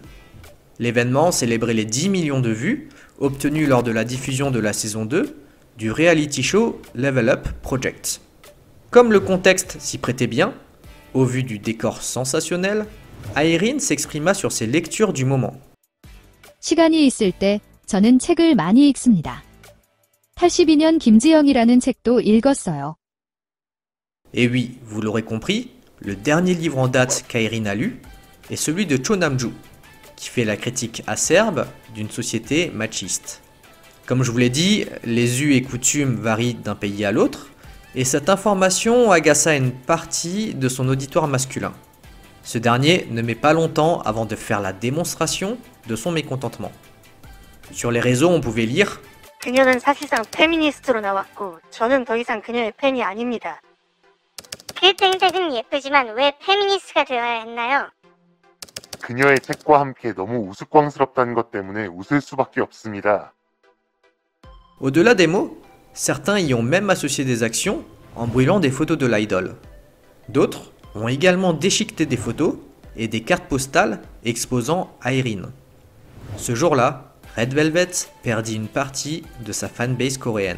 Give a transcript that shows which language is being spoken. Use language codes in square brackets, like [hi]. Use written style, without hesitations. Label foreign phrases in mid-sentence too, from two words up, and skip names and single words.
[fr] L'événement célébrait les 10 millions de vues obtenues lors de la diffusion de la saison 2 du reality show Level Up Project. Comme le contexte s'y prêtait bien, au vu du décor sensationnel, Aerin s'exprima sur ses lectures du moment. [ko] 시간이 있을 때 저는 책을 많이 읽습니다. 82년 김지영이라는 책도 읽었어요. [fr] Et oui, vous l'aurez compris, le dernier livre en date qu'Aerin a lu est celui de Cho Nam-ju, qui fait la critique acerbe d'une société machiste. Comme je vous l'ai dit, les us et coutumes varient d'un pays à l'autre, et cette information agaça une partie de son auditoire masculin. Ce dernier ne met pas longtemps avant de faire la démonstration de son mécontentement. Sur les réseaux, on pouvait lire « [ko] 그녀는 사실상 페미니스트로 나왔고 저는 더 이상 그녀의 팬이 아닙니다. 그 땡색은 예쁘지만 왜 페미니스트가 되어야 했나요? 그녀의 책과 함께 너무 우스꽝스럽다는 것 때문에 웃을 수밖에 없습니다. » [fr] Au-delà des mots, certains y ont même associé des actions en brûlant des photos de l'idole. D'autres ont également déchiqueté des photos et des cartes postales exposant Aerin. Ce jour-là, Red Velvet perdit une partie de sa fanbase coréenne.